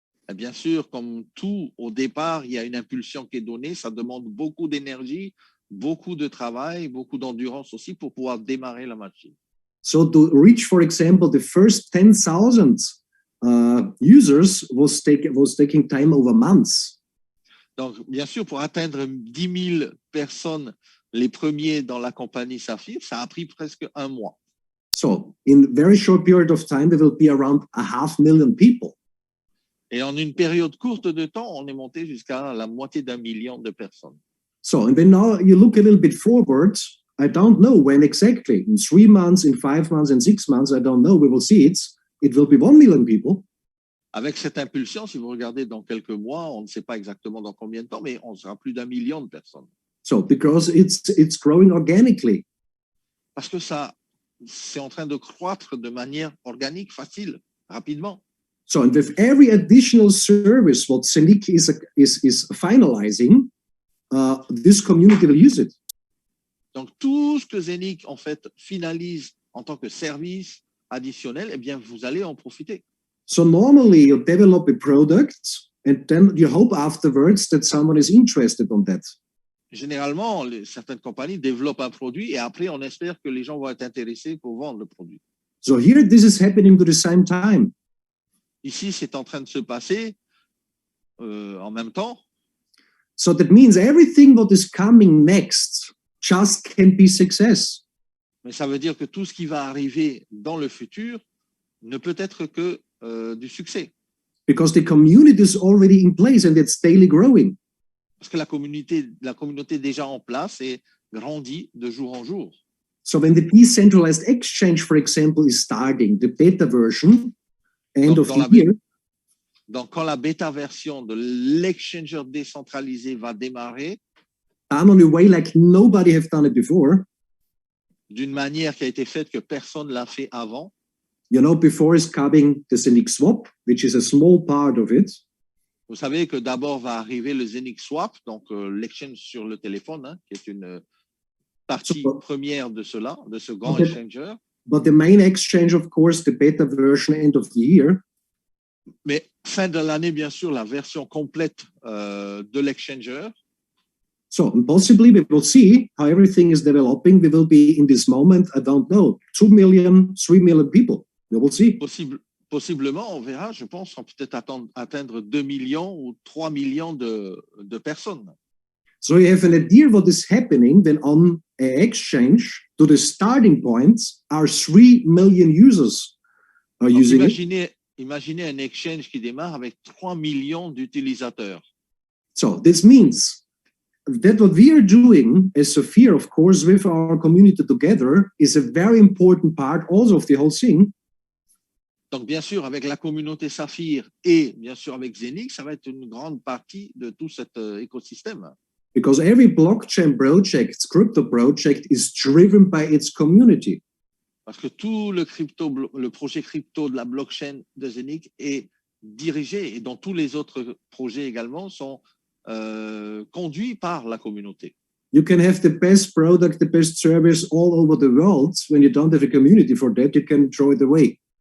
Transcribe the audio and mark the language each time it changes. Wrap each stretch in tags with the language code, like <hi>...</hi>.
<fr>Et bien sûr, comme tout, au départ, il y a une impulsion qui est donnée. Ça demande beaucoup d'énergie, beaucoup de travail, beaucoup d'endurance aussi pour pouvoir démarrer la machine.</fr> <en>So to reach, for example, the first 10,000 users was taking time over months.</en> <fr>Donc, bien sûr, pour atteindre 10 000 personnes, les premiers dans la compagnie Saphir, ça a pris presque un mois.</fr> <en>So in a very short period of time, there will be around 500,000 people.</en> <fr>Et en une période courte de temps, on est monté jusqu'à la moitié d'1 million de personnes.</fr> <en>So, and then now you look a little bit forward. I don't know when exactly. In 3 months, in 5 months, in 6 months, I don't know. We will see it. It will be 1 million people.</en> <fr>Avec cette impulsion, si vous regardez dans quelques mois, on ne sait pas exactement dans combien de temps, mais on sera plus d'1 million de personnes.</fr> <en>So, because it's growing organically.</en> <fr>Parce que ça, c'est en train de croître de manière organique, facile, rapidement.</fr> <en>So, and with every additional service what Zenic is finalizing, this community will use it.</en> <fr>Donc, tout ce que Zenic, en fait, finalise en tant que service additionnel, eh bien, vous allez en profiter.</fr> <en>So, normally you develop a product and then you hope afterwards that someone is interested on that.</en> <fr>Généralement, certaines compagnies développent un produit et après, on espère que les gens vont être intéressés pour vendre le produit.</fr> <en>So, here this is happening at the same time.</en> <fr>Ici, c'est en train de se passer en même temps.</fr> <en>So, that means everything what is coming next just can be success.</en> <fr>Mais ça veut dire que tout ce qui va arriver dans le futur ne peut être que du succès.</fr> <en>Because the community is already in place and it's daily growing.</en> <fr>Parce que la communauté est déjà en place et grandit de jour en jour.</fr> <en>So when the decentralized exchange, for example, is starting, the beta version, end of the year.</en> <fr>Donc, quand la bêta version de l'exchanger décentralisé va démarrer,</fr> <en>done on a way like nobody have done it before.</en> <fr>D'une manière qui a été faite que personne l'a fait avant.</fr> <en>You know, before is coming the Zenic Swap, which is a small part of it.</en> <fr>Vous savez que d'abord va arriver le Zenic Swap, donc l'exchange sur le téléphone, qui est une partie première de cela, de ce grand exchanger.</fr> <en>But the main exchange, of course, the beta version end of the year.</en> <fr>Mais fin de l'année, bien sûr, la version complète de l'exchanger.</fr> <en>So, and possibly we will see how everything is developing. We will be in this moment, I don't know, 2 million, 3 million people. We will see.</en> <fr>Possiblement, on verra, je pense, on peut peut-être atteindre 2 millions ou 3 millions de personnes.</fr> <en>So you have an idea what is happening when on an exchange to the starting point are 3 million users are</en> <fr>Donc,</fr> <en>using it.</en> <fr>imaginez un exchange qui démarre avec 3 millions d'utilisateurs.</fr> <en>So this means that what we are doing as Sophia, of course, with our community together is a very important part also of the whole thing.</en> <fr>Donc, bien sûr, avec la communauté Saphir et bien sûr avec Zenix, ça va être une grande partie de tout cet écosystème.</fr> <en>Because every blockchain project, crypto project is driven by its community.</en> <fr>Parce que tout le projet crypto de la blockchain de Zenix est dirigé et dont tous les autres projets également sont conduits par la communauté.</fr> <en>You can have the best product, the best service all over the world. When you don't have a community for that, you can throw it away.</en>